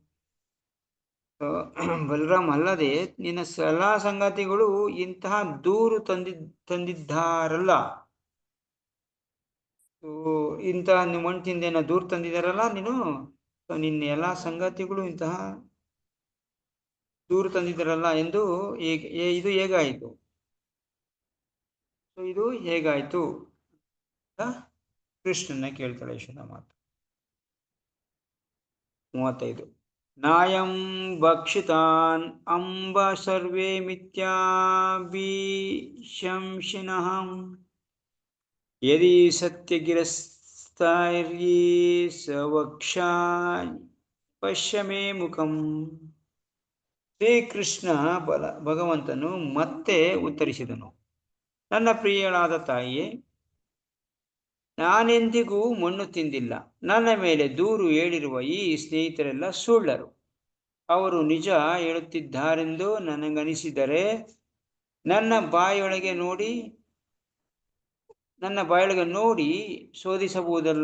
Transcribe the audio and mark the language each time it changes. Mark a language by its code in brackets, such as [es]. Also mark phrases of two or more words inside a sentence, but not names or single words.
[kn] ಬಲರಾಮ ಅಲ್ಲದೆ ನಿನ್ನ ಎಲ್ಲಾ ಸಂಗತಿಗಳು ಇಂತಹ ದೂರು ತಂದಿದ್ದಾರಲ್ಲ, ಇಂತಹ ಮಣ್ಣು ತಿಂದೇನ ದೂರು ತಂದಿದ್ದಾರಲ್ಲ ನೀನು, ನಿನ್ನ ಎಲ್ಲಾ ಸಂಗತಿಗಳು ಇಂತಹ ದೂರು ತಂದಿದ್ದಾರಲ್ಲ ಎಂದು ಇದು ಹೇಗಾಯ್ತು? ಇದು ಹೇಗಾಯ್ತು ಕೃಷ್ಣನ ಕೇಳ್ತಾಳೆ ಯಶೋಧ ಮಾತು. [sa] 35. ನಾಯಂ ಭಕ್ಷಿತಾನ್ ಅಂಬ ಸರ್ವೇ ಮಿಥ್ಯಾಭಿಶಂಸಿನಃ ಯದಿ ಸತ್ಯಗಿರಸ್ತೈರ್ಯೇ ಸವಕ್ಷಾ ಪಶ್ಯ ಮೇ ಮುಖಂ. [kn] ಶ್ರೀಕೃಷ್ಣ ಭಗವಂತನು ಮತ್ತೆ ಉತ್ತರಿಸಿದನು, ನನ್ನ ಪ್ರಿಯಳಾದ ತಾಯಿಯೇ, ನಾನೆಂದಿಗೂ ಮಣ್ಣು ತಿಂದಿಲ್ಲ. ನನ್ನ ಮೇಲೆ ದೂರು ಹೇಳಿರುವ ಈ ಸ್ನೇಹಿತರೆಲ್ಲ ಸುಳ್ಳರು. ಅವರು ನಿಜ ಹೇಳುತ್ತಿದ್ದಾರೆಂದು ನನಗನಿಸಿದರೆ ನನ್ನ ಬಾಯೊಳಗೆ ನೋಡಿ ಶೋಧಿಸಬಹುದಲ್ಲ.